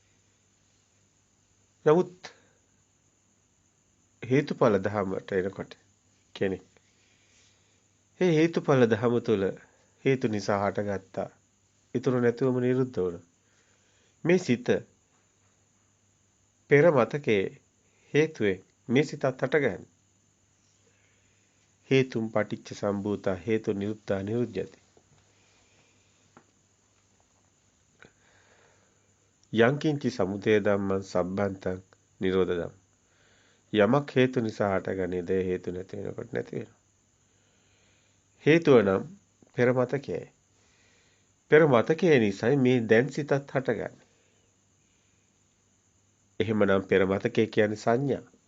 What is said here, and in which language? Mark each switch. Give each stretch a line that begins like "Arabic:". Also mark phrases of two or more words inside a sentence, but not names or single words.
Sinhala: නමුත් හේතුඵල ධමයට එනකොට කෙනෙක් මේ හේතුඵල ධම තුළ හේතු නිසා හටගත්තා. ඉතුරු නැතුවම නිරුද්ධ වුණා. මේ සිත පෙර මතකයේ හේතුවේ මේ සිතත් හටගන්නේ.
Pali: හේතුම් පටිච්ච සම්භූතා හේතු නිරුද්ධා නිරුද්ධති. යංකින්චි සමුදය ධම්මං සබ්බන්තං නිරෝධ ධම්ම.
Sinhala: යමක් හේතු නිසා හටගනේද හේතු නැති වෙනකොට නැති වෙනවා. හේතුව නම් පෙර මතකයයි. පෙර මතකයේ නිසායි මේ දැන් සිතත් හටගන්නේ. එහෙමනම් පෙර මතකය කියන්නේ සංඥා.